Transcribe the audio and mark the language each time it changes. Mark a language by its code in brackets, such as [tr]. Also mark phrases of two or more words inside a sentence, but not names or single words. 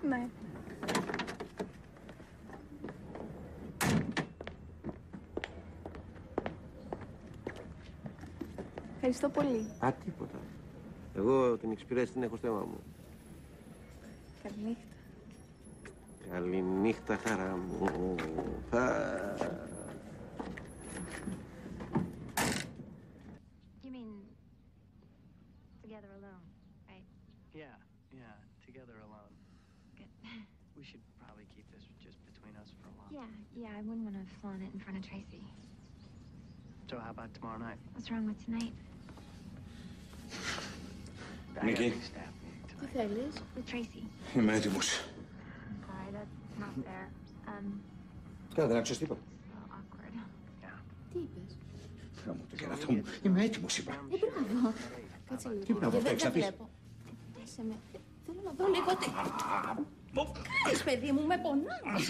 [el] Ναι. Ευχαριστώ πολύ. Α, τίποτα. Εγώ την εξυπηρέτηση την έχω στο αίμα μου. Καληνύχτα. Καληνύχτα, χαρά μου. [en] You mean together alone, right? Yeah, together alone. Good. We should probably keep this just between us for a while. Yeah, I wouldn't want to flaunt it in front of Tracy. So how about tomorrow night? What's wrong with tonight? [el] Νίκη. Τι θέλεις? [en] With Tracy. [el] Είμαι έτοιμος. [en] Sorry, that's not fair. [el] Καλά, δεν άκουσες τίποτα? [en] Awkward. [el] Τι είπες? Γάμο το κερατό μου. Είμαι έτοιμος, είπα. Μπράβο. Κάτσε λίγο. Τι μπράβο, Δεν έχεις να πεις? βλέπω. Άσε με. Θέλω να δω λίγο τι... Κάνεις, παιδί μου, με πονάς.